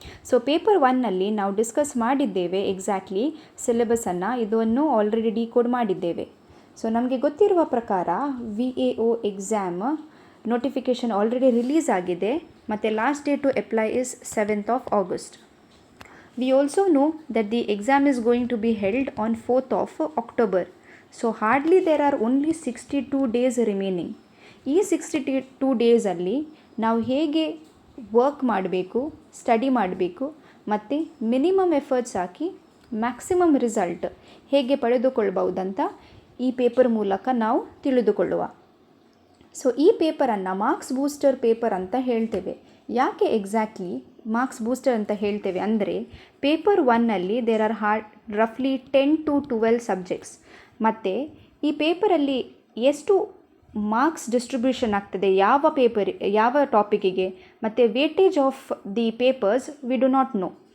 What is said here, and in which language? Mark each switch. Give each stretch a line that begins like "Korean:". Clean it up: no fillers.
Kannada: So paper 1ನಲ್ಲಿ ನಾವು discuss ಮಾಡಿದ್ದೇವೆ exactly ಸಿಲೆಬಸನ್ನು, ಇದನ್ನು ಆಲ್ರೆಡಿ ಡಿಕೋಡ್ ಮಾಡಿದ್ದೇವೆ. ಸೊ ನಮಗೆ ಗೊತ್ತಿರುವ ಪ್ರಕಾರ VAO exam notification already release ಆಗಿದೆ ಮತ್ತು
English: Last date to apply is 7th of August. We also know that the exam is going to be held on 4th of October. So hardly there are only 62 days remaining.
Kannada: ಈ 62 ಡೇಸಲ್ಲಿ ನಾವು ಹೇಗೆ work ಮಾಡಬೇಕು, study ಮಾಡಬೇಕು ಮತ್ತು minimum efforts ಹಾಕಿ maximum result ಹೇಗೆ ಪಡೆದುಕೊಳ್ಬಹುದಂತ ಈ paper ಮೂಲಕ ನಾವು ತಿಳಿದುಕೊಳ್ಳುವ. ಸೊ ಈ ಪೇಪರನ್ನು ಮಾರ್ಕ್ಸ್ ಬೂಸ್ಟರ್ ಪೇಪರ್ ಅಂತ ಹೇಳ್ತೇವೆ. ಯಾಕೆ ಎಕ್ಸಾಕ್ಟ್ಲಿ ಮಾರ್ಕ್ಸ್ ಬೂಸ್ಟರ್ ಅಂತ ಹೇಳ್ತೇವೆ ಅಂದರೆ, paper 1ನಲ್ಲಿ
English: there are ರಫ್ಲಿ 10 to 12
Kannada: subjects ಮತ್ತು ಈ ಪೇಪರಲ್ಲಿ ಎಷ್ಟು ಮಾರ್ಕ್ಸ್ ಡಿಸ್ಟ್ರಿಬ್ಯೂಷನ್ ಆಗ್ತದೆ ಯಾವ ಟಾಪಿಕಿಗೆ ಮತ್ತು
English: Weightage of the papers we do not know.